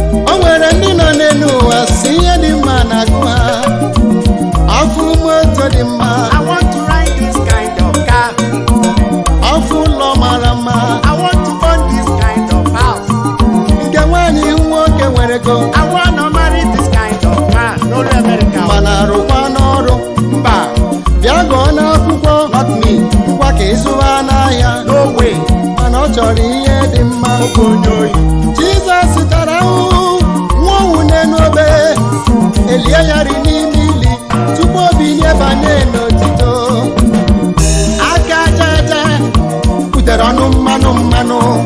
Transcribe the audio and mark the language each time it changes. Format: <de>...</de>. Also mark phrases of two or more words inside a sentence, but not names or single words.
<ig>O nwere ndị nọ n'elu ụwa si ihe dị mma na-agụ ha. Afụ moto dị mma.</ig> <en>I want to ride this kind of car.</en> <ig>Afụ ụlọ mara mma.</ig> <en>I want to own this kind of house.</en> <ig>Nke nwaanyị nwoke nwere ego.</ig> <en>I wanna marry this kind of man.</en> <ig>N'ụlọ America. Mana arụkwa n'ọrụ. Mba. Bịa gụọ n'akwụkwọ.</ig> <en>Not me.</en> <ig>Ngwa ka ị zụwa n'ahịa.</ig> <en>No way.</en> <ig>Mana ọ chọrọ ihe dị mma. Oke onye oyi. Jizọs tara ahụhụ, nwụọ ọnwụ n'elu obe. Elie ya ri n'ime ili, tupu o bilie banye n'otito. Aka aja aja, butere ọnụ mmanụ mmanụ.</ig>